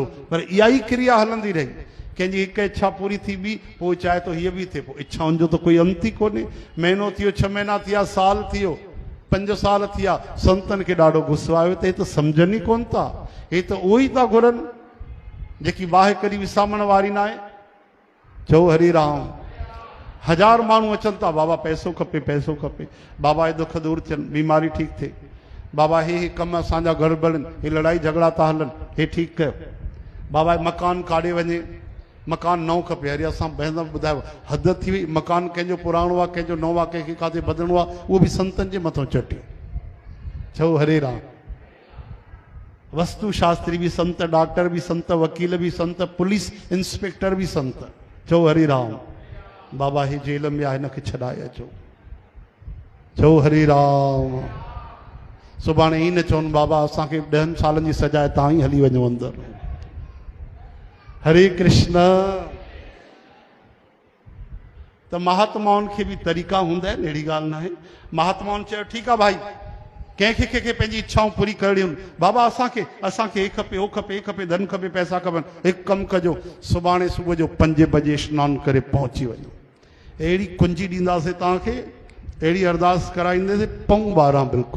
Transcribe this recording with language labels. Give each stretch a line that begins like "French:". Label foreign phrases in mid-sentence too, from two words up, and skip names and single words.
Sindhi: पर इहा ई क्रिया हलंदी रही। कंहिंजी हिकु इच्छा पूरी थी बि पोइ चाहे तो हीअ बि थिए। पोइ इच्छाउनि जो त कोई अंत ई कोन्हे। महीनो थियो, 6 महीना थिया, साल थियो, 5 साल थिया, संतन खे ॾाढो गुस्सो आयो त हे त सम्झनि ई कोन था, हे त उहो ई था घुरनि जेकी बाहि करी विसामण वारी न आहे। चओ हरि राम। 1000 माण्हू अचनि था, बाबा पैसो खपे, पैसो खपे, बाबा हे दुख दूर थियनि, बीमारी ठीकु थिए, बाबा हे कम असांजा गड़बड़नि, हे लड़ाई झगड़ा था हलनि, हे ठीकु कयो, बाबा मकान काॾे वञे, मकान नओं खपे। अरे असां बहन ॿुधायो हद थी वई, मकान कंहिंजो पुराणो आहे, कंहिंजो नओं आहे, कंहिंखे किथे बदिलणो आहे, उहो बि संतनि जे मथां चटी। चओ हरे राम। वस्तु शास्त्री भी संत, डॉक्टर भी संत, वकील भी संत, पुलिस इंस्पेक्टर भी संत। चओ हरि राम। बाबा हे जेल में आहे, हिनखे छॾाए अचो। चओ हरि राम। सुभाणे ई न चवनि बाबा असांखे 10 सालनि जी सजा आहे, तव्हां ई हली वञो अंदरि। हरे कृष्ण। त महात्माउनि खे बि तरीक़ा हूंदा आहिनि, अहिड़ी ॻाल्हि न आहे। महात्माउनि चयो ठीकु आहे भाई, कंहिंखे कंहिंखे पंहिंजी इच्छाऊं पूरी करणियूं। बाबा असांखे हे खपे, हो खपे, हे खपे, धन खपे, पैसा खपनि। हिकु कमु कजो, सुभाणे सुबुह जो 5 बजे सनानु करे पहुची वञो, अहिड़ी कुंजी ॾींदासीं तव्हांखे, अहिड़ी अरदास कराईंदासीं, पऊं 12 बिल्कुलु।